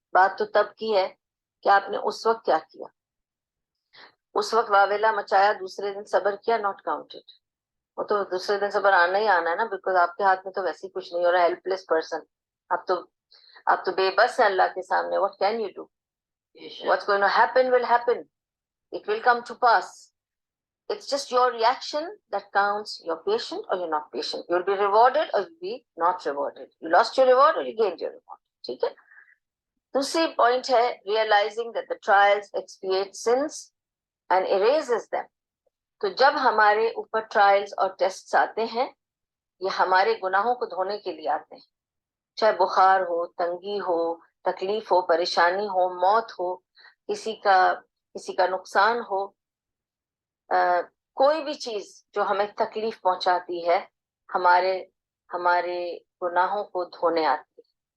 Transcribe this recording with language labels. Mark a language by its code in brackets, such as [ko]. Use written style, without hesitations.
[ur] بات تو تب کی ہے کہ آپ نے اس وقت کیا کیا. اس وقت واویلا مچایا, دوسرے دن صبر کیا, [en] Not counted. [ur] وہ تو دوسرے دن صبر آنا ہی آنا ہے نا, بیکاز آپ کے ہاتھ میں تو ویسے ہی کچھ نہیں ہو رہا. [en] helpless person, [ur] آپ تو بے بس ہیں اللہ کے سامنے. [en] What can you do, what's going to happen will happen, it will come to pass. It's just your reaction that counts. You're patient or you're not patient. You'll be rewarded or you'll be not rewarded. You lost your reward or you gained your reward. [ur] ٹھیک ہے. دوسری point ہے [en] realizing that the trials expiate sins and erases them. [ur] تو جب ہمارے اوپر trials اور test آتے ہیں, یہ ہمارے گناہوں کو دھونے کے لیے آتے ہیں. چاہے بخار ہو, تنگی ہو, تکلیف ہو, پریشانی ہو, موت ہو, کسی کا نقصان ہو, کوئی بھی چیز جو ہمیں تکلیف پہنچاتی ہے, ہمارے گناہوں کو دھونے آتی ہے.